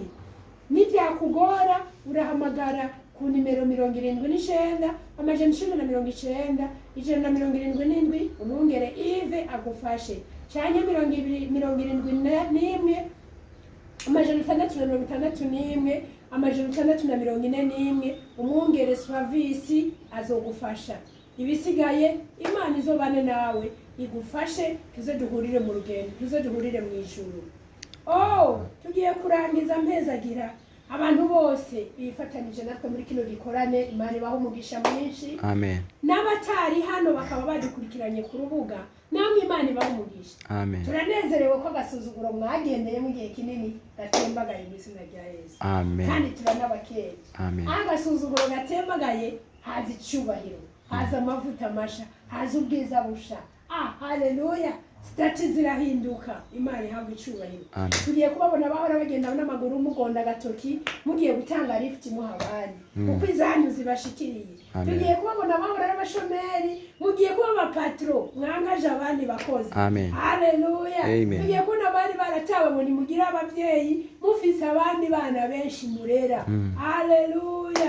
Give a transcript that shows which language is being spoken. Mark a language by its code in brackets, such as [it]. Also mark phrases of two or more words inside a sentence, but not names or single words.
[rn] Nibyakugora urahamagara ku nimero 79 990 177 umwungere Yves agufashe, canke 271 661 641 umwungere Swavisi azogufasha. Ibisigaye Imana izobane nawe igufashe, tuze duhurire mu rugendo, tuze duhurire mu ijuru. Tugiye kurangiza mpezagira abantu bose bifatanije natwe muri kino gikorane. Imana ibaho umugisha mwinshi. Amen. N'abatari hano bakaba badukurikiranye ku rubuga, namwe Imana ibaho umugisha. Amen. Turanezerewe ko agasuzuguro mwagendeye mu gihe kinini gatembagaye mu izina rya Yesu. Amen. Kandi turanabakeye. Amen. Agasuzuguro gatembagaye haza icyubahiro, haza amavuta masha, haza ubwiza busha. Haleluya. Stati zirahinduka, Imana ihabwa icyubahiro. Tugiye kubabona bahora bagenda n'amaguru mugonda gatoki, mugiye gutanga lift muha abandi uko izanyu zibashikiriye. Tugiye kubabona bahora n'abashomeri, mugiye kuba abapatro mwangaje abandi bakozi. Haleluya. Tugiye kubona abandi baratawe ngo nimugire abavyeyi mufise abandi bana benshi murera. Haleluya.